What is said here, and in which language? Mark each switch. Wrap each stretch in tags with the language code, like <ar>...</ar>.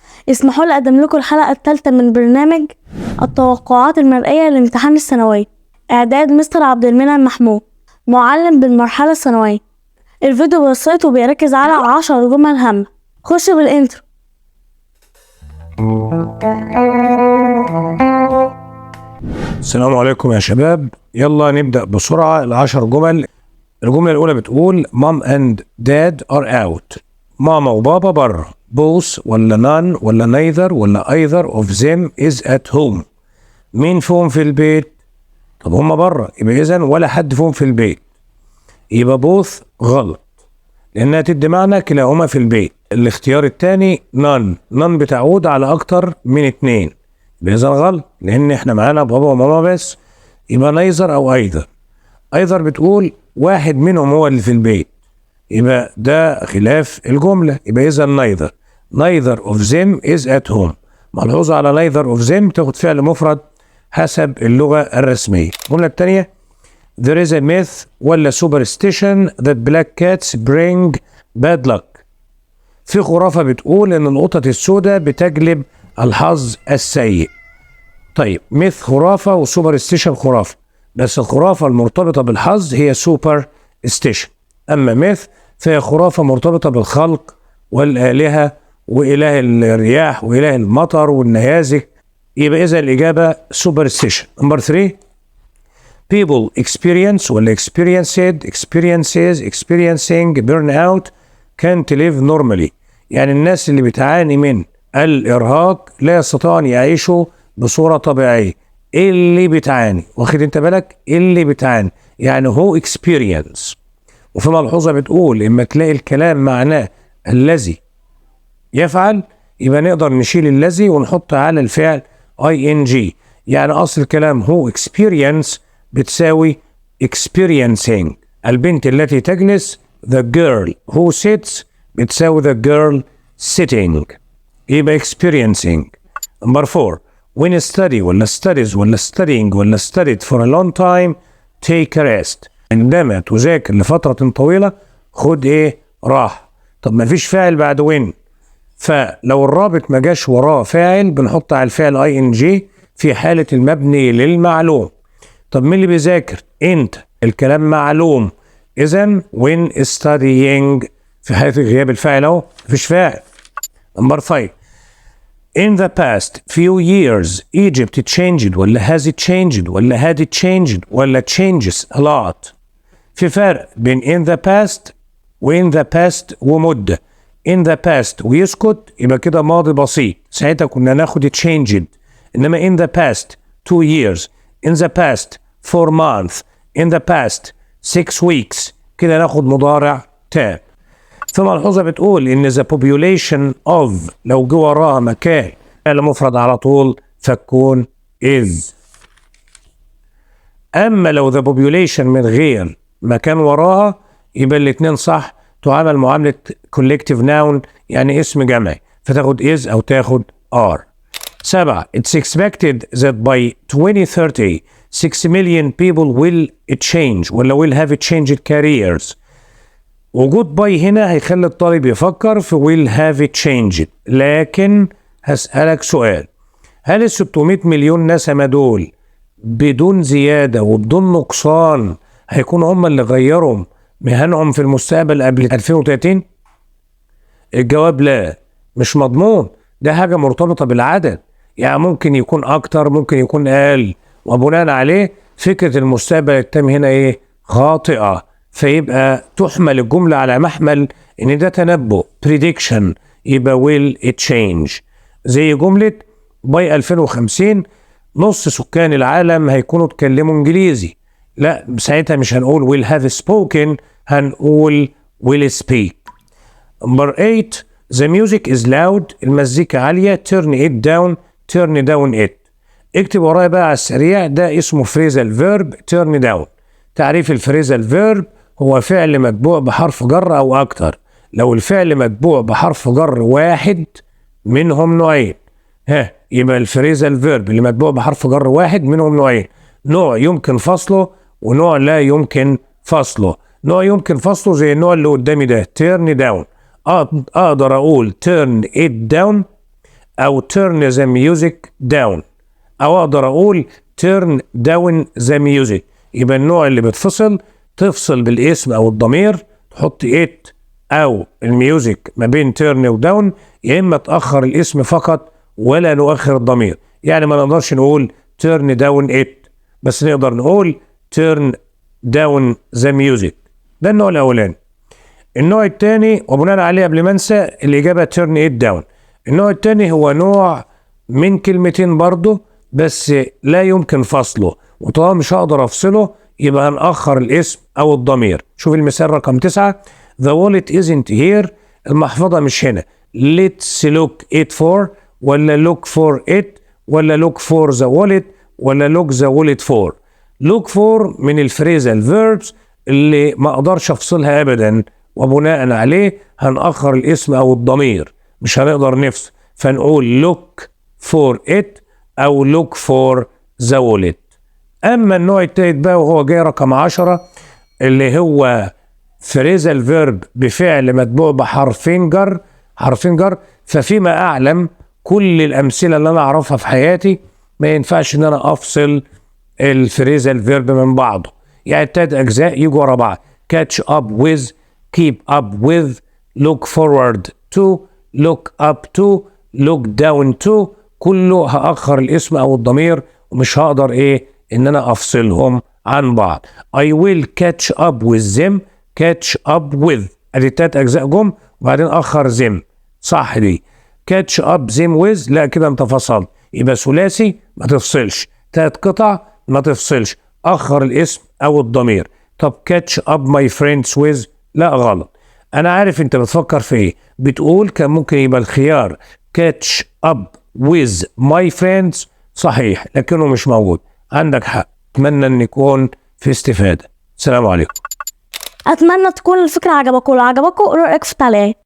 <ar>اسمحوا لي اقدم لكم الحلقه الثالثه من برنامج التوقعات المرئيه لامتحان الثانويه، اعداد مستر عبد المنعم محمود، معلم بالمرحله الثانويه. الفيديو بسيط وبيركز على 10 جمل هامه. خش بالانترو. السلام عليكم يا شباب، يلا نبدأ بسرعة. العشر جمل. الجملة الأولى بتقول</ar> <en>Mom and Dad are out.</en> <ar>ماما وبابا بره.</ar> <en>Both ولا none ولا neither ولا either of them is at home.</en> <ar>مين فيهم في البيت؟ طب هما بره، يبقى إذن ولا حد فيهم في البيت. يبقى both غلط، لأنها تدي معنى كلاهما في البيت. الاختيار الثاني none بتعود على أكتر من اتنين، يبقى إذن غلط، لأن إحنا معانا بابا وماما بس. يبقى neither أو either بتقول واحد منهم هو اللي في البيت، يبقى ده خلاف الجملة، يبقى إذا</ar> <en>neither of them is at home.</en> <ar>ملحوظة على</ar> <en>neither of them</en> <ar>تاخد فعل مفرد حسب اللغة الرسمية. الجملة الثانية</ar> <en>there is a myth ولا superstition that black cats bring bad luck.</en> <ar>في خرافة بتقول إن القطط السوداء بتجلب الحظ السيء. طيب myth خرافة وسوبرستيشن خرافة، بس الخرافة المرتبطة بالحظ هي superstition، أما myth فهي خرافة مرتبطة بالخلق والآلهة وإله الرياح وإله المطر والنيازك، يبقى إذا الإجابة superstition.</ar> <en>Number 3 people experience ولا experiences experiencing burnout can't live normally.</en> <ar>يعني الناس اللي بتعاني من الإرهاق لا يستطيعوا أن يعيشوا بصورة طبيعية. اللي بتعاني، واخد انت بالك؟ اللي بتعاني يعني هو experience. وفي ملحوظة بتقول اما تلاقي الكلام معناه الذي يفعل، يبقى نقدر نشيل الذي ونحط على الفعل ing. يعني اصل الكلام هو experience بتساوي experiencing. البنت التي تجلس</ar> <en>the girl who sits</en> <ar>بتساوي</ar> <en>the girl sitting، يبقى experiencing. number 4 when study ولا studies ولا studying ولا studied for a long time take a rest.</en> <ar>عندما تذاكر لفترة طويلة خد ايه؟ راحة. طب ما فيش فاعل بعد when، فلو الرابط ما جاش وراه فاعل بنحط على الفعل ing في حالة المبني للمعلوم. طب مين اللي بيذاكر؟ انت، الكلام معلوم، اذا</ar> <en>when studying</en> <ar>في حالة غياب الفاعل اهو مفيش فاعل.</ar> <en>Number 5 in the past few years Egypt changed ولا has it changed ولا had it changed ولا changes a lot.</en> <ar>في فرق بين in the past و in the past ومدة. in the past ويسكت يبقى كده ماضي بسيط، ساعتها كنا ناخد</ar> <en>it changed. إنما in the past 2 years، in the past 4 months، in the past 6 weeks،</en> <ar>كده ناخد مضارع تام. ثم ملحوظة بتقول إن</ar> <en>the population of</en> <ar>لو جه وراها مكان فعل مفرد على طول فتكون is. أما لو</ar> <en>the population</en> <ar>من غير مكان وراها يبقى الاتنين صح، تعامل معاملة</ar> <en>collective noun</en> <ar>يعني اسم جمعي، فتاخد is أو تاخد are.</ar> <en>7 it's expected that by 2030 6 million people will change ولا will have changed careers.</en> <ar>وجود باي هنا هيخلي الطالب يفكر في</ar> <en>will have it changed،</en> <ar>لكن هسألك سؤال، هل ال 600 مليون نسمة دول بدون زيادة وبدون نقصان هيكونوا هم اللي غيروا مهنهم في المستقبل قبل 2030؟ الجواب لا، مش مضمون، ده حاجة مرتبطة بالعدد، يعني ممكن يكون أكتر ممكن يكون أقل، وبناء عليه فكرة المستقبل التام هنا إيه؟ خاطئة، فيبقى تحمل الجملة على محمل إن ده تنبؤ prediction، يبقى</ar> <en>will it change.</en> <ar>زي جملة باي 2050 نص سكان العالم هيكونوا اتكلموا انجليزي، لا ساعتها مش هنقول</ar> <en>will have spoken،</en> <ar>هنقول</ar> <en>will speak. number 8 the music is loud</en> <ar>المزيكا عالية</ar> <en>turn it down it.</en> <ar>اكتب ورايا بقى على السريع، ده اسمه phrasal verb turn down. تعريف الفريزال verb هو فعل متبوع بحرف جر أو أكتر. لو الفعل متبوع بحرف جر واحد منهم نوعين، يبقى الفريزال فيرب اللي متبوع بحرف جر واحد منهم نوعين، نوع يمكن فصله ونوع لا يمكن فصله. نوع يمكن فصله زي النوع اللي قدامي ده turn down، اقدر اقول</ar> <en>turn it down او turn the music down، او اقدر اقول turn down the music.</en> <ar>يبقى النوع اللي بتفصل تفصل بالاسم او الضمير، تحط it او الميوزك ما بين turn و down، يا اما تاخر الاسم فقط ولا نؤخر الضمير. يعني ما نقدرش نقول</ar> <en>turn down it،</en> <ar>بس نقدر نقول</ar> <en>turn down the music.</en> <ar>ده النوع الاولاني. النوع الثاني وبناء عليه قبل ما انسى الاجابه</ar> <en>turn it down.</en> <ar>النوع الثاني هو نوع من كلمتين برضه بس لا يمكن فصله، وطالما مش هقدر افصله يبقى هنأخر الاسم او الضمير. شوف المثال رقم 9.</ar> <en>The wallet isn't here.</en> <ar>المحفظة مش هنا.</ar> <en>Let's look it for، ولا look for it، ولا look for the wallet، ولا look the wallet for.</en> <ar>look for من الفريزال verbs اللي ما اقدرش افصلها ابدا، وبناء عليه هنأخر الاسم او الضمير، مش هنقدر نفصل، فنقول</ar> <en>look for it</en> <ar>او</ar> <en>look for the wallet.</en> <ar>اما النوع التالت بقى وهو جاي رقم 10 اللي هو فريزال فيرب بفعل متبوع بحرفين جر، حرفين جر. ففيما اعلم كل الامثله اللي انا اعرفها في حياتي ما ينفعش ان انا افصل الفريزال فيرب من بعضه، يعني التلات اجزاء يجوا ورا بعض.</ar> <en>catch up with، keep up with، look forward to، look up to، look down to،</en> <ar>كله هأخر الاسم او الضمير ومش هقدر ان انا افصلهم عن بعض.</ar> <en>I will catch up with them، catch up with،</en> <ar>ادي التلات اجزاء جم وبعدين اخر</ar> <en>them،</en> <ar>صح دي.</ar> <en>catch up them with،</en> <ar>لا كده انت فصلت، يبقى ثلاثي ما تفصلش، تلات قطع ما تفصلش، اخر الاسم او الضمير.</ar> <en>طب catch up my friends with،</en> <ar>لا غلط. انا عارف انت بتفكر في ايه، بتقول كان ممكن يبقى الخيار</ar> <en>catch up with my friends،</en> <ar>صحيح لكنه مش موجود. عندك حق. اتمنى ان يكون في استفادة. السلام عليكم. اتمنى تكون الفكره عجبكم، ولو عجبكم قولوا رايكم في التعليقات.</ar>